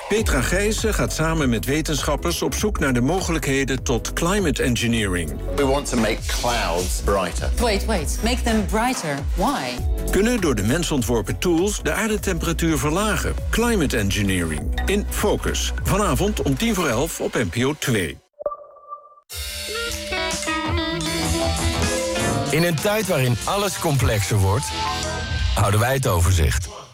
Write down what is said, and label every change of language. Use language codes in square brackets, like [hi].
[nl] Petra Gijsen gaat samen met wetenschappers op zoek naar de mogelijkheden tot climate engineering. [en] We want to make clouds brighter. Wait. Make them brighter. Why? [nl] Kunnen door de mens ontworpen tools de aardetemperatuur verlagen? Climate engineering. In Focus. Vanavond om 10:50 op NPO 2. In een tijd waarin alles complexer wordt, houden wij het overzicht.